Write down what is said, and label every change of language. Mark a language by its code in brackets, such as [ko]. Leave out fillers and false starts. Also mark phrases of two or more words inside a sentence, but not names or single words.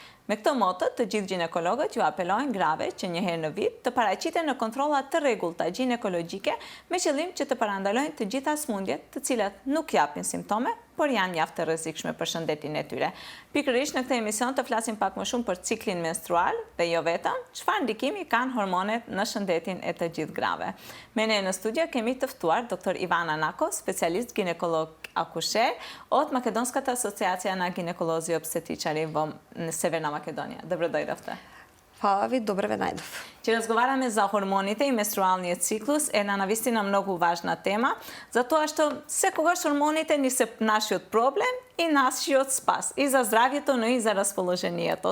[sq] Me këtë moto, të gjithë ginekologët ju apelojnë grave që një herë në vit të paraqiten në kontrolla të rregullta ginekologjike me qëllim që të parandalojnë të gjitha sëmundjet të cilat nuk japin simptome, por janë mjaft të rrezikshme për shëndetin e tyre. Pikërisht në këtë emision të flasim pak më shumë për ciklin menstrual dhe jo vetëm, çfarë ndikimi kanë hormonet në shëndetin e të gjithë grave. Me ne në studio kemi të ftuar dr. [mk] Ivana Nako, [sq] specialist ginekolog akusher [mk] od Македонската асоциација на гинеколози и обстетичари во Северна Македонија. Добро дојдовте. Хвала ви, добро ве најдов. Ќе разговараме за хормоните и менструалниот циклус, една навистина многу важна тема, затоа што секогаш хормоните ни се нашиот проблем и нашиот спас, и за здравјето, но и за расположението.